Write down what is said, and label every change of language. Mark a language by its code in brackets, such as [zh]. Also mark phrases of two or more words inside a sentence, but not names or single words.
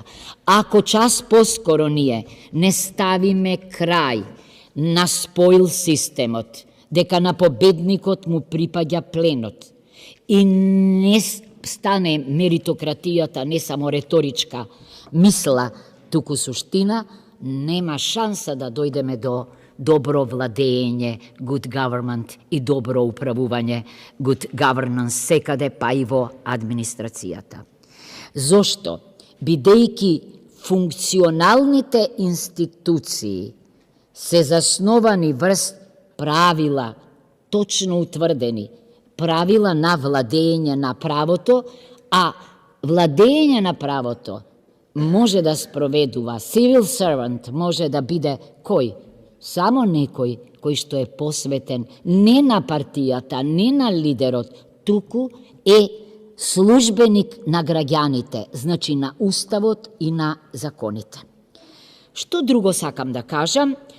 [mk] Ако час поскоро ние не ставиме крај на споил системот, дека на победникот му припаѓа пленот и не стане меритократијата не само реторичка мисла, туку суштина, нема шанса да дојдеме до добро владење, [en] good government, [mk] и добро управување, [en] good governance, [mk] секаде, па и во администрацијата. Зошто? Бидејќи функционалните институции се засновани врз правила, точно утврдени, правила на владење на правото, а владење на правото може да спроведува [en] civil servant, [mk] може да биде кој? Само некој кој што е посветен не на партијата, не на лидерот, туку е службеник на граѓаните, значи на уставот и на законите. Што друго сакам да кажам?